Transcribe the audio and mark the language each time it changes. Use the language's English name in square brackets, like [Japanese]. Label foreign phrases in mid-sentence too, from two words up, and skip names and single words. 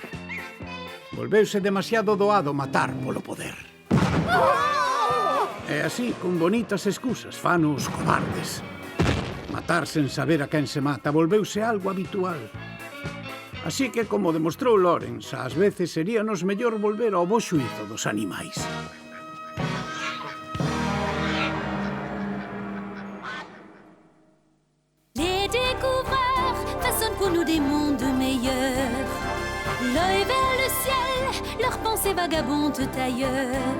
[Galician] Volveuse demasiado doado matar polo poder. E así, con bonitas excusas, fano os cobardes. Matar sen saber a quen se mata volveuse algo habitual. Así que, como demostrou Lorenz, ás veces seríanos mellor volver ao bo xuízo dos animais. [French] Les découvreurs façonnent pour nous des mondes meilleurs. L'œil vers le ciel, leurs pensées vagabondent ailleurs.